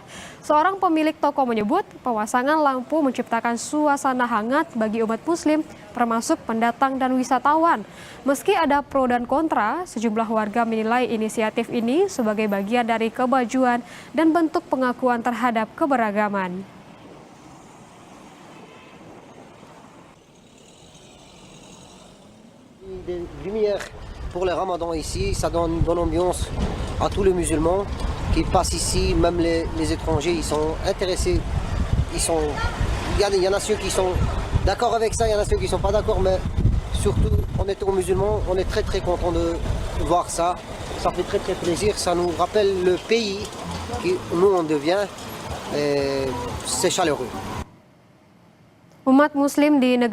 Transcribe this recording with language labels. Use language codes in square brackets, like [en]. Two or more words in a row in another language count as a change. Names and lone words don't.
[id] Seorang pemilik toko menyebut pemasangan lampu menciptakan suasana hangat bagi umat muslim, termasuk pendatang dan wisatawan. Meski ada pro dan kontra, sejumlah warga menilai inisiatif ini sebagai bagian dari kemajuan dan bentuk pengakuan terhadap keberagaman. [fr] Des lumières pour le ramadan ici, ça donne une bonne ambiance à tous les musulmans qui passent ici, même les étrangers, ils sont intéressés, il y en a ceux qui sont d'accord avec ça, il y en a ceux qui ne sont pas d'accord, mais surtout en étant musulmans, on est très très content de voir ça, ça fait très très plaisir, ça nous rappelle le pays que nous on devient, et c'est chaleureux. [id] Umat muslim di negara